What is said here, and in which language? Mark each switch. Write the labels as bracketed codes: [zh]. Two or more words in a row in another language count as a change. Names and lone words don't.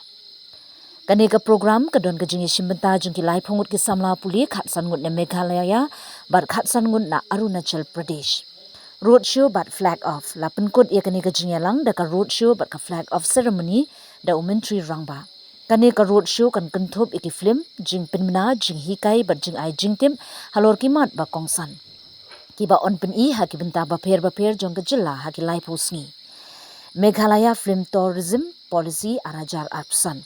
[kha] Kani ka program ka don ka jingya shimbenta jungki lai phongut ki samla puli khat sangut na Meghalaya bat khat sangut na Arunachal Pradesh. Roadshow bat [en] flag off [kha] la penkut ya kani ka jingyalang da ka roadshow bat ka [en] flag off ceremony [kha] da umentri rangba. Kani ka roadshow kan kenthop iki film jing penmna jing hikai bat jing ai jing tim halor ki mat ba kongsan. Ki ba on pen I ha ki benta ba pher jong ka Jylla ha ki lai posni. Meghalaya Film Tourism Policy arajar arpsan.